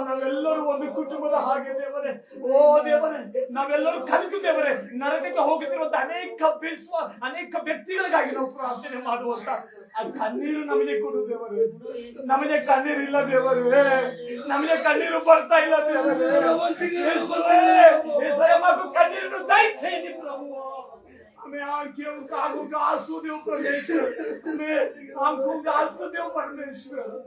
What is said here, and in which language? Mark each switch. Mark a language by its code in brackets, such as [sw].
[kn] ನಾವೆಲ್ಲರೂ ಒಂದು ಕುಟುಂಬದ ಹಾಗೆ ದೇವರೇ, ಓ ದೇವರೇ, ನಾವೆಲ್ಲರೂ ಕಲಿತು ದೇವರೇ ನರಕಕ್ಕೆ ಹೋಗುತ್ತಿರುವಂತ ಅನೇಕ ವ್ಯಕ್ತಿಗಳಿಗಾಗಿ ನಾವು ಪ್ರಾರ್ಥನೆ ಮಾಡುವಂತ ಆ ಕಣ್ಣೀರು ನಮಗೆ ಕೊಡು ದೇವರೇ। ನಮಗೆ ಕಣ್ಣೀರು ಇಲ್ಲ ದೇವರೇ, ನಮಗೆ ಕಣ್ಣೀರು ಬರ್ತಾ ಇಲ್ಲ ದೇವರೇ। [te] ಯೇಸುವೇ, ಯೇಸಯ್ಯ ಮಾకు కన్నీరును దయచేయండి ప్రభువా। [hi] हमें आंखों का आंसू दो परमेश्वर, हमें आंखों का आंसू दो परमेश्वर।